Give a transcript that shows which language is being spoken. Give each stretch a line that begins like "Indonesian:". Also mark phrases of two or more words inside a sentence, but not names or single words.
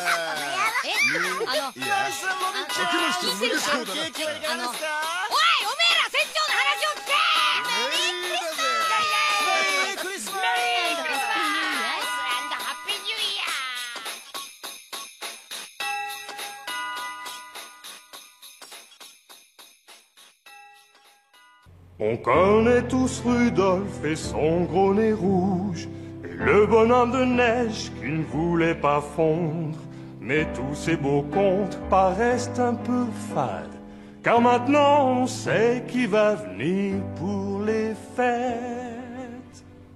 Japanese: おい、おめえら船長の話を聞け。メリークリスマス。メリークリスマス。ハッピーニューイヤ
French: ー。On connaît tous Rudolph et son gros nez rouge, et le bonhomme de neige qui ne voulait pas fondre. Mais tous ces beaux contes paraissent un peu fades, car maintenant on sait qui va venir pour les fêtes.